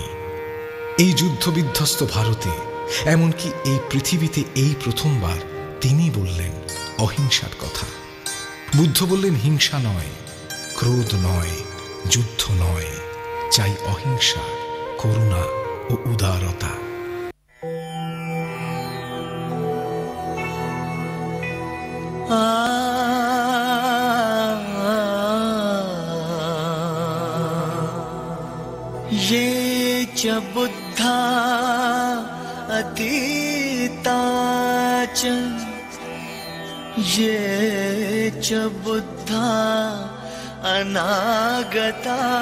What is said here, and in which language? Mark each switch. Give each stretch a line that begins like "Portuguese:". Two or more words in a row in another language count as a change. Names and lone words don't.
Bangla: এই যুদ্ধবিধ্বস্ত ভারতে, এমনকি এই পৃথিবীতে এই প্রথমবার তিনি বললেন অহিংসার কথা। বুদ্ধ বললেন হিংসা নয়, ক্রোধ নয়, যুদ্ধ নয়, চাই অহিংসা, করুণা ও উদারতা।
Pali: ये च बुद्धा अतीता च, ये च बुद्धा अनागता।